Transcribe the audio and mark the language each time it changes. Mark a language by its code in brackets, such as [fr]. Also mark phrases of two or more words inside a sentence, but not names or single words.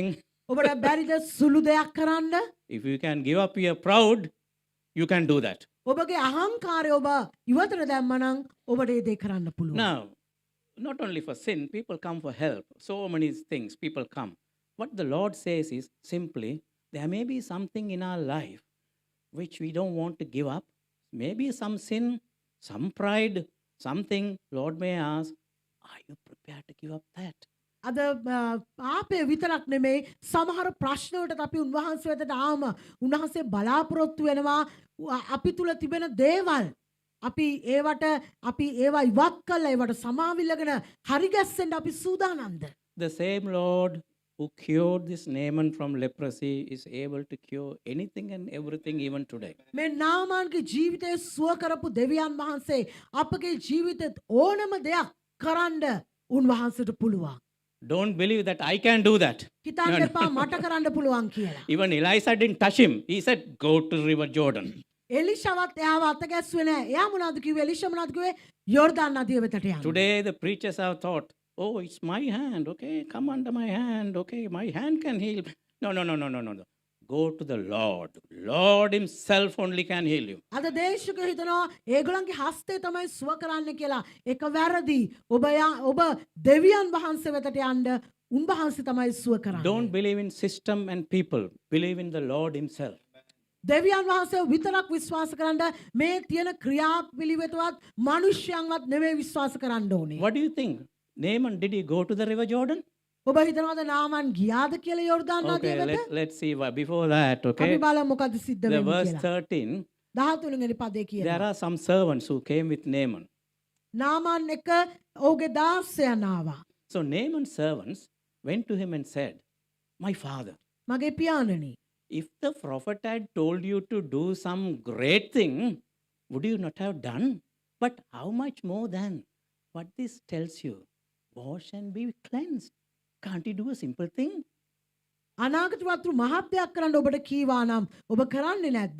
[si] ඔබට බැරිද සුළු දෙයක් කරන්න? [en] If you can give up your pride, you can do that. [si] ඔබගේ අහංකාරය ඔබ ඉවතට දැම්මනම් ඔබට ඒ දේ කරන්න පුළුවන්. [en] Now, not only for sin, people come for help. So many things people come. What the Lord says is simply, there may be something in our life which we don't want to give up. Maybe some sin, some pride, something. Lord may ask, are you prepared to give up that? [si] අද පාපය විතරක් නෙමෙයි සමහර ප්‍රශ්න වලට අපි උන්වහන්සේ වෙතට ආම උන්වහන්සේ බලාපොරොත්තු වෙනවා අපි තුල තිබෙන දේවල් අපි ඒවා ඉවත් කළා ඒවට සමාවිල්ලගෙන හරි ගැස්සෙන්න අපි සූදානම්ද [en] The same Lord who cured this Naaman from leprosy is able to cure anything and everything even today. [si] මේ නාමාන්ගේ ජීවිතය සුව කරපු දෙවියන් වහන්සේ අපගේ ජීවිතෙත් ඕනම දෙයක් කරන්න උන්වහන්සේට පුළුවන්. [en] Don't believe that I can do that. [si] හිතන්න එපා මට කරන්න පුළුවන් කියලා. [en] Even Elisha didn't touch him. He said, go to River Jordan. [si] එලිෂාවත් එයාව අත ගැස්සුවේ නැහැ. එයා මොනවද කිව්වේ? එලිෂා මොනවද කිව්වේ? යෝර්දාන් නදිය වෙතට යන්න. [en] Today the preachers have thought, oh, it's my hand. Okay, come under my hand. Okay, my hand can heal. No. Go to the Lord. Lord himself only can heal you. [si] අද දේශක හිතනවා ඒගොල්ලන්ගේ හස්තය තමයි සුව කරන්න කියලා. ඒක වැරදි. ඔබ දෙවියන් වහන්සේ වෙතට යන්න උන්වහන්සේ තමයි සුව කරන්නේ. [en] Don't believe in system and people. Believe in the Lord himself. [si] දෙවියන් වහන්සේ විතරක් විශ්වාස කරන්න මේ තියෙන ක්‍රියාපිළිවෙතවත් මිනිස්යන්වත් නෙමෙයි විශ්වාස කරන්න ඕනේ. [en] What do you think? Naaman, did he go to the River Jordan? [si] ඔබ හිතනවාද නාමන් ගියාද කියලා යෝර්දාන් නදිය [en] Okay, [si] වෙත? [en] let's see. Before that, [si] අපි [en] okay, [si] බලමු මොකද සිද්ධ [en] the [si] වෙන්නේ [en] verse [si] කියලා. [en] 13, [si] 13 වෙනි පදේ [en] there [si] කියනවා. [en] are some servants who came with Naaman. [si] නාමන් එක ඔහුගේ දාසයන් ආවා. [en] So Naaman's servants went to him and said, my father, [si] මගේ පියාණනි [en] if the prophet had told you to do some great thing, would you not have done? But how much more than what this tells you? Wash and be cleansed. Can't you do a simple thing? [si] අනාගත වතුරු මහත් දෙයක් කරන්න ඔබට කීවා නම් ඔබ කරන්නේ නැද්ද?